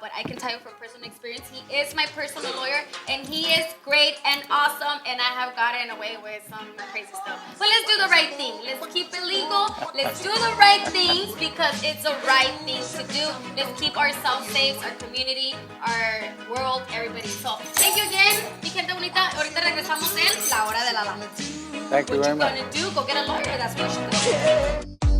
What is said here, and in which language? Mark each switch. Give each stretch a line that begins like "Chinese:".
English: But I can tell you from personal experience, he is my personal lawyer, and he is great and awesome, and I have gotten away with some crazy stuff. But let's do the right thing. Let's keep it legal. Let's do the right things, because it's the right thing to do. Let's keep ourselves safe, our community, our world, everybody. So thank you again,
Spanish: mi gente bonita. Ahorita regresamos en La Hora de Lala.
English: Thank you very much. What you gonna do? Go get a lawyer. That's what you should do.